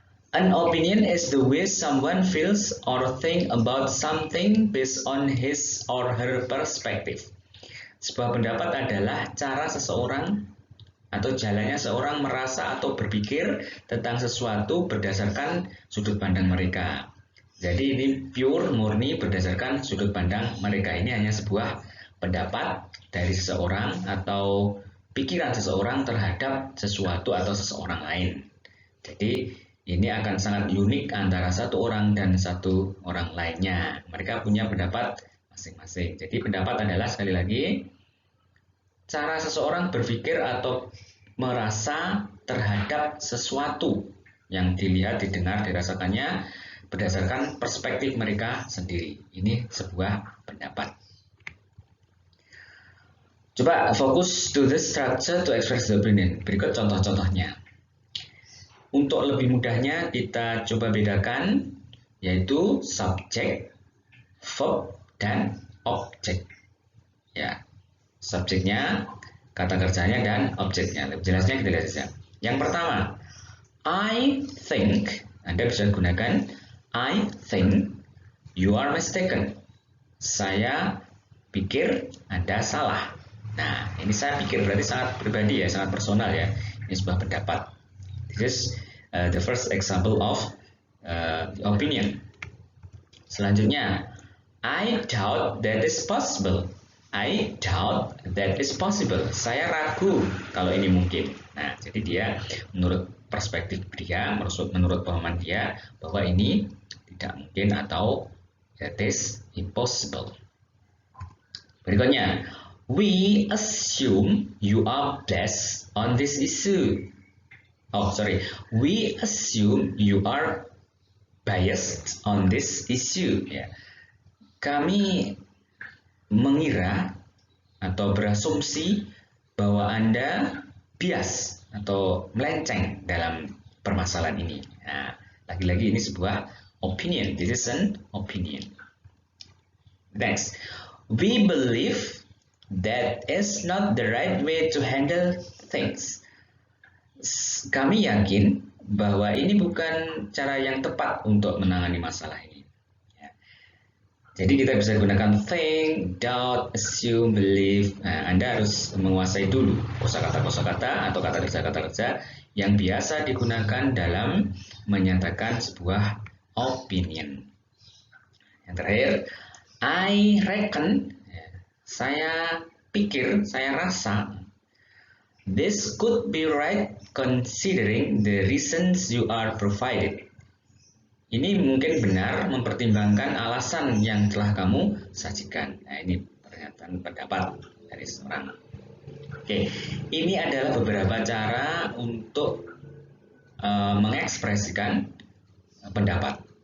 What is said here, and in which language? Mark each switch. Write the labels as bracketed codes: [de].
[en] An opinion is the way someone feels or think about something based on his or her perspective. [id] Sebuah pendapat adalah cara seseorang atau jalannya seorang merasa atau berpikir tentang sesuatu berdasarkan sudut pandang mereka. Jadi ini pure, murni berdasarkan sudut pandang mereka. Ini hanya sebuah pendapat dari seseorang atau pikiran seseorang terhadap sesuatu atau seseorang lain. Jadi ini akan sangat unik antara satu orang dan satu orang lainnya. Mereka punya pendapat masing-masing. Jadi pendapat adalah sekali lagi cara seseorang berpikir atau merasa terhadap sesuatu yang dilihat, didengar, dirasakannya berdasarkan perspektif mereka sendiri. Ini sebuah pendapat. Coba fokus [en] to the structure to express the opinion. [id] Berikut contoh-contohnya. Untuk lebih mudahnya kita coba bedakan, yaitu subjek, verb, dan objek. Ya, subjeknya, kata kerjanya, dan objeknya. Lebih jelasnya kita lihat saja. Yang pertama, [en] I think. [id] Anda bisa gunakan [en] I think you are mistaken. [id] Saya pikir Anda salah. Nah, ini saya pikir berarti sangat pribadi ya, sangat personal ya. Ini sebuah pendapat. [en] This is the first example of opinion. [id] Selanjutnya, [en] I doubt that is possible. I doubt that is possible. [id] Saya ragu kalau ini mungkin. Nah, jadi dia menurut perspektif dia, menurut pemahaman dia bahwa ini tidak mungkin atau [en] that is impossible. [id] Berikutnya, [en] we assume you are blessed on this issue. We assume you are biased on this issue. [id] Ya. Kami mengira atau berasumsi bahwa Anda bias atau melenceng dalam permasalahan ini. Nah, lagi-lagi ini sebuah opinion. [en] This is an opinion. Next, we believe that is not the right way to handle things. [id] Kami yakin bahwa ini bukan cara yang tepat untuk menangani masalah ini. Ya. Jadi kita bisa gunakan think, doubt, assume, believe. Nah, Anda harus menguasai dulu kosakata-kosakata atau kata kerja yang biasa digunakan dalam menyatakan sebuah opinion. Yang terakhir, [en] I reckon. [id] Saya pikir, saya rasa, [en] this could be right considering the reasons you are provided. [id] Ini mungkin benar mempertimbangkan alasan yang telah kamu sajikan. Nah, ini pernyataan pendapat dari seorang. Oke, ini adalah beberapa cara untuk mengekspresikan pendapat.